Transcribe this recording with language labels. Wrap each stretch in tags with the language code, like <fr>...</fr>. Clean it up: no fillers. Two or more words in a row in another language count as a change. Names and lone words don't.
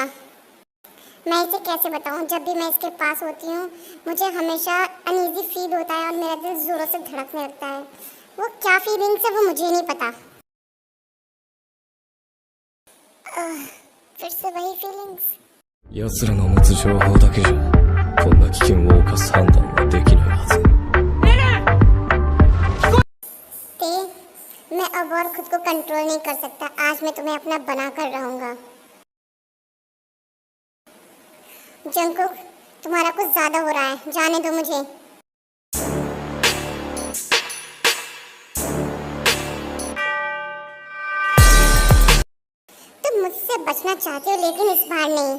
<hi>मैं इसे कैसे बताऊँ? जब भी मैं इसके पास होती हूँ मुझे हमेशा</hi> <en>uneasy feel</en> <hi>होता है और मेरा दिल जोरों से धड़कने लगता है। वो क्या फीलिंग्स है वो मुझे नहीं पता। फिर से वही फीलिंग्स।</hi> <ja>奴らの持つ情報だけじゃこんな危険を冒す判断はできないはず。</ja> <hi>मैं अब और खुद को कंट्रोल नहीं कर सकता। आज मैं तुम्हें अपना बना कर रहूंगा। जंगकुक तुम्हारा कुछ ज्यादा हो रहा है, जाने दो मुझे। तुम मुझसे बचना चाहते हो लेकिन इस बार नहीं।</hi>